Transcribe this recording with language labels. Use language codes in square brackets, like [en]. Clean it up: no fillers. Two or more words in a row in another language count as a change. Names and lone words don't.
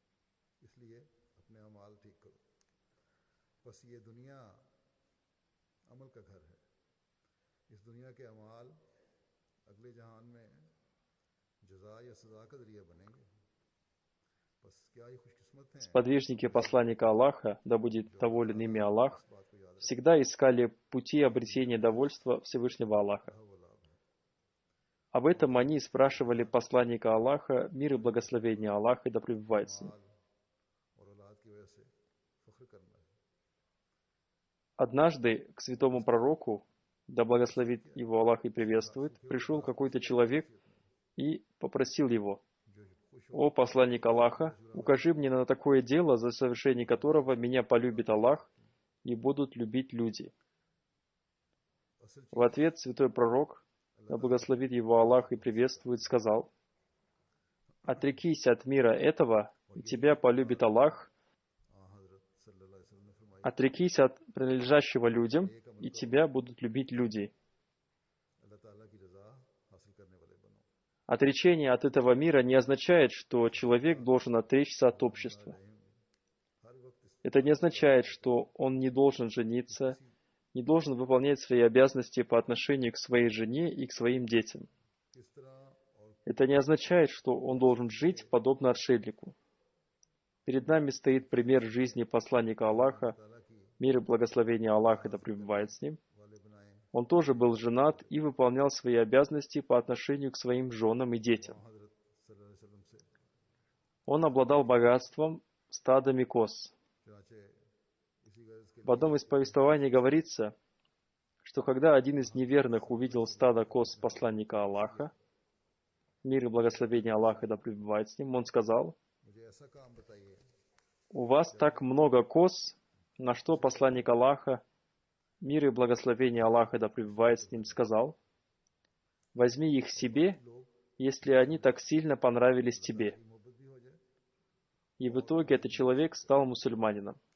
[hi] इसलिए अपने अमाल ठीक करो। बस ये दुनिया अमल का घर है। इस दुनिया के अमाल अगले जहान में जज़ा या सज़ा का ज़रिया बनेंगे। बस क्या ही खुशकिस्मत हैं [ru] Сподвижники посланника Аллаха, да будет доволен ими Аллах, [hi] इस बात को याद [ru] всегда искали пути обретения довольства Всевышнего Аллаха. [hi] रखा वो लाभ है। [ru] Об этом они спрашивали посланника Аллаха, мир и благословение Аллаха да пребывает с ним. [hi] माल और औलाद की वजह से फख्र करना है। [ru] Однажды к святому пророку, да благословит его Аллах и приветствует, пришел какой-то человек и попросил его: [hi] जो खुश हो [ru] «О посланник Аллаха, укажи мне на такое дело, за совершение которого меня полюбит Аллах и будут любить люди». [hi] असल [ru] В ответ святой пророк, да благословит его Аллах и приветствует, сказал: «Отрекись от мира этого, и тебя полюбит Аллах. [hi] हज़रत सल्लल्लाहु अलैहि वसल्लम ने फरमाया [ru] Отрекись от принадлежащего людям, и тебя будут любить люди». [hi] अल्लाह ताला की रज़ा हासिल करने वाले बनो। [ru] Отречение от этого мира не означает, что человек должен отречься от общества. [hi] हर वक्त इस [ru] Это не означает, что он не должен жениться, не должен выполнять свои обязанности по отношению к своей жене и к своим детям. [hi] किस तरह और [ru] Это не означает, что он должен жить подобно отшельнику. Перед нами стоит пример жизни посланника Аллаха, [hi] ताला की [ru] мир и благословение Аллаха да пребывает с ним. [hi] वाले बनाए। [ru] Он тоже был женат и выполнял свои обязанности по отношению к своим женам и детям. [hi] हज़रत सल्लल्लाहु अलैहि वसल्लम से [ru] Он обладал богатством, стадами коз. [hi] चुनाचे इसी गर्ज के [ru] В одном из повествований говорится, что когда один из неверных увидел стадо коз посланника Аллаха, мир и благословение Аллаха да пребывает с ним, он сказал: [hi] मुझे ऐसा काम बताइए [ru] «У вас так много коз», на что посланник Аллаха, мир и благословение Аллаха да пребывает с ним, сказал: возьми их себе, если они так сильно понравились тебе. И в итоге этот человек стал мусульманином.